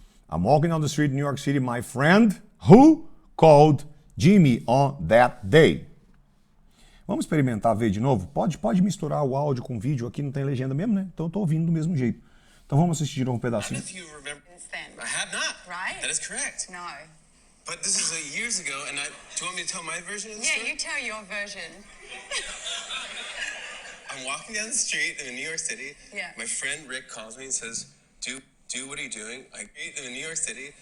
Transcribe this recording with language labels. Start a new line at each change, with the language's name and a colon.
English: I'm walking down the street in New York City. My friend, who called Jimmy on that day.
Portuguese: Vamos experimentar ver de novo? Pode misturar o áudio com o vídeo, aqui não tem legenda mesmo, né? Então eu tô ouvindo do mesmo jeito. Então vamos assistir de novo um
English: I don't know if you remember... Since then. I have not. Right? That is correct. No. But this is years ago, and do you want me to tell my version of the Yeah, story? you tell your version. I'm walking down the street in New York City. Yeah. My friend Rick calls me and says, do what are you doing? In New York City.